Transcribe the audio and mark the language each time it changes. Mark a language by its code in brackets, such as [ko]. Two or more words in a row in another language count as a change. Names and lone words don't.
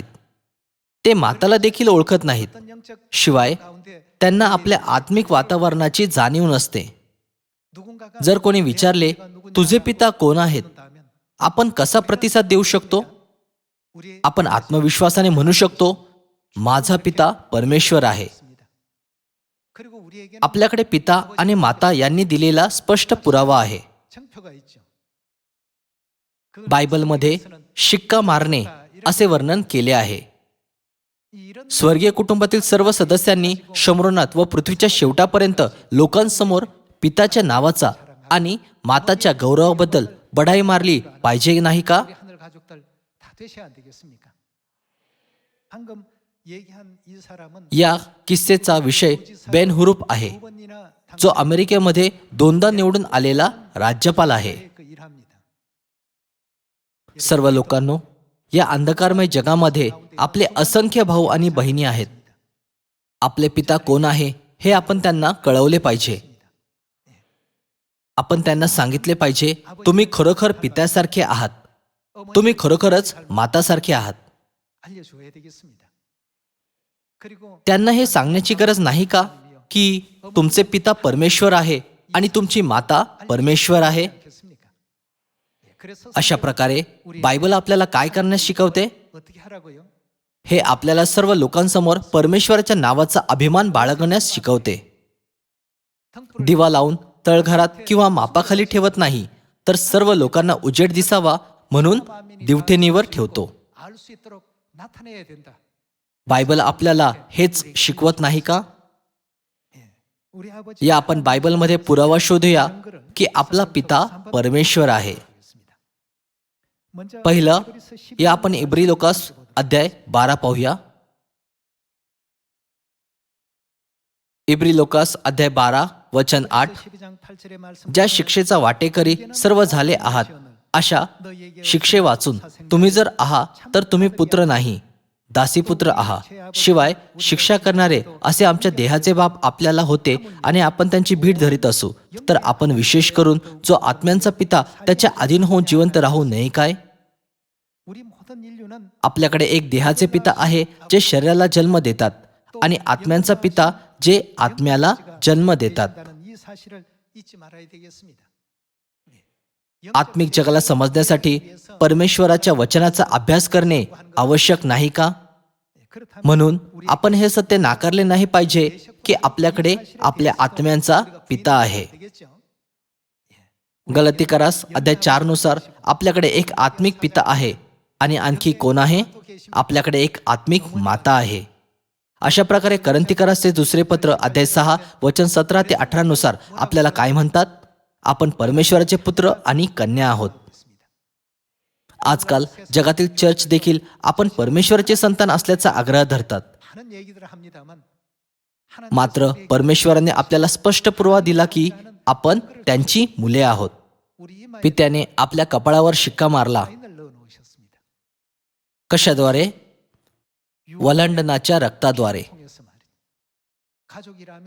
[mr] ते माताला देखील ओळखत नाहीत. शिवाय त्यांना आपल्या आत्मिक वातावरणाची जाणीव नसते. जर कोणी विचारले, तुझे पिता कोण आहेत, आपण कसा प्रतिसाद देऊ शकतो? आपण आत्मविश्वासाने म्हणू शकतो, माझा पिता परमेश्वर आहे. [ko] 그리고 우리에게는 [mr] आपल्याकडे पिता आणि माता यांनी दिलेला स्पष्ट पुरावा आहे. [ko] 증표가 있죠. [mr] बायबलमध्ये शिक्का मारणे असे वर्णन केले आहे. [ko] 이런 [mr] स्वर्गीय कुटुंबातील सर्व सदस्यांनी शमरोनात व पृथ्वीच्या शेवटापर्यंत लोकांसमोर पिताच्या नावाचा आणि माताच्या गौरवाबद्दल बढाई मारली पाहिजे नाही का? [ko] 우리 하늘 가족들 다 되셔야 안 되겠습니까? 방금 얘기한 이 사람은 [mr] या किस्सेचा विषय बेन हुरूप आहे, [ko] 두 번이나 [mr] जो अमेरिकेमध्ये दोनदा निवडून आलेला राज्यपाल आहे. [ko] 그 일합니다. [mr] सर्व लोकांनो, या अंधकारमय जगामध्ये आपले असंख्य भाऊ आणि बहिणी आहेत. आपले पिता कोण आहे हे आपण त्यांना कळवले पाहिजे. आपण त्यांना सांगितले पाहिजे, तुम्ही खरोखर पित्यासारखे आहात, तुम्ही खरोखरच मातासारखे आहात. [ko] 알려줘야 되겠습니다. 그리고 [mr] त्यांना हे सांगण्याची गरज नाही का की तुमचे पिता परमेश्वर आहे आणि तुमची माता परमेश्वर आहे? [ko] 않겠습니까? 그래서 [mr] अशा प्रकारे बायबल आपल्याला काय करण्यास शिकवते? [ko] 어떻게 हा라고요? [mr] हे आपल्याला सर्व लोकांसमोर परमेश्वराच्या नावाचा अभिमान बाळगण्यास शिकवते. दिवा लावून तळघरात किंवा मापाखाली ठेवत नाही, तर सर्व लोकांना उजेड दिसावा म्हणून दिवठेनीवर ठेवतो. [ko] 알 수 있도록 나타내야 된다. [mr] बायबल आपल्याला हेच शिकवत नाही का? [ko] 우리 아버지 [mr] या आपण बायबलमध्ये पुरावा शोधूया की आपला पिता परमेश्वर आहे. [ko] 먼저 [mr] पहिलं, या आपण इब्री लोकास अध्याय 12 पाहूया. इब्री लोकास अध्याय 12 वचन 8. [ko] 12장 8절의 말씀 [mr] ज्या शिक्षेचा वाटेकरी सर्व झाले आहात, अशा शिक्षे वाचून तुम्ही जर आहात तर तुम्ही पुत्र नाही, दासीपुत्र आहात. शिवाय शिक्षा करणारे असे आमच्या देहाचे बाप आपल्याला होते आणि आपण त्यांची भीड धरीत असू, तर आपण विशेष करून जो आत्म्यांचा पिता त्याच्या अधीन होऊन जिवंत राहू नये काय? [ko] 우리 모든 인류는 [mr] आपल्याकडे एक देहाचे पिता आहे जे शरीराला जन्म देतात, आणि आत्म्यांचा पिता जे आत्म्याला जन्म देतात. [ko] 이 사실을 잊지 말아야 되겠습니다. [mr] आत्मिक जगाला समजण्यासाठी परमेश्वराच्या वचनाचा अभ्यास करणे आवश्यक नाही का? [ko] 그렇다면 [mr] म्हणून आपण हे सत्य नाकारले नाही पाहिजे की आपल्याकडे आपल्या आत्म्यांचा पिता आहे. [ko] 되겠죠. [mr] गलतीकारास अध्याय 4 नुसार आपल्याकडे एक आत्मिक पिता आहे आणि आणखी कोण आहे? आपल्याकडे एक आत्मिक माता आहे. अशा प्रकारे करंथीकरासचे दुसरे पत्र अध्याय 6 वचन 17 ते 18 नुसार आपल्याला काय म्हणतात? आपण परमेश्वराचे पुत्र आणि कन्या आहोत. आजकाल जगातील चर्च देखील आपण परमेश्वराचे संतान असल्याचा आग्रह धरतात. [ko] 하는 얘기들을 합니다만 [mr] मात्र परमेश्वराने आपल्याला स्पष्ट पुरावा दिला की आपण त्यांची मुले आहोत. [ko] 우리 이마에 [mr] पित्याने आपल्या कपाळावर शिक्का मारला. [ko] 사인을 넣어 놓으셨습니다. [mr] कशाद्वारे? वलांडनाच्या रक्ताद्वारे. [ko] 통해서 말이에요. 가족이라면